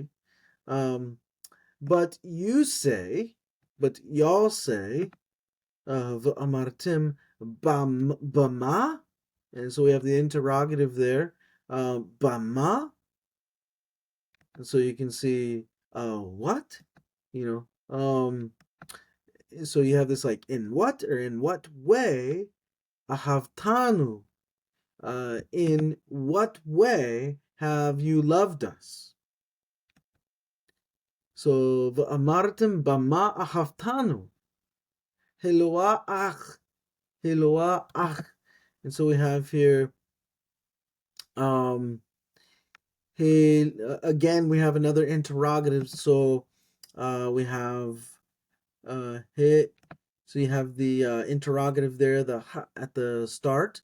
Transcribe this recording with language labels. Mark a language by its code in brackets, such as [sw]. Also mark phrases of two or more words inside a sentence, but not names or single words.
[en] Um, but y'all say, the [he] אמרתם במה, [en] and so we have the interrogative there, bama, and so you can see, what, you know, so you have this like in what or in what way ahavtanu, in what way have you loved us? So [he] ואמרתם במה אהבתנו הלוא אח, [en] and so we have here um again we have another interrogative. So we have he, so you have the interrogative there, at the start.